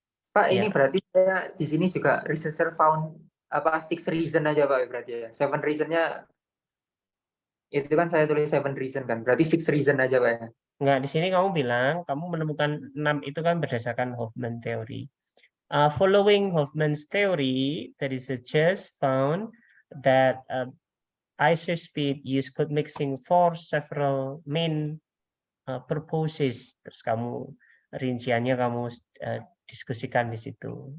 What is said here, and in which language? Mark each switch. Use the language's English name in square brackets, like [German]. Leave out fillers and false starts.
[Indonesian] Pak, Ya. ini berarti saya di sini juga [English] researcher found [Indonesian] apa 6 reason aja Pak berarti ya. 7 reasonnya itu kan saya tulis 7 reason kan. Berarti 6 reason aja Pak ya. Nggak, di sini kamu bilang kamu menemukan 6 itu kan berdasarkan Hoffman theory. [English] Following Hoffman's theory, the researchers found that isospheed used code mixing for several main purposes. [Indonesian] Terus kamu rinciannya kamu diskusikan di situ.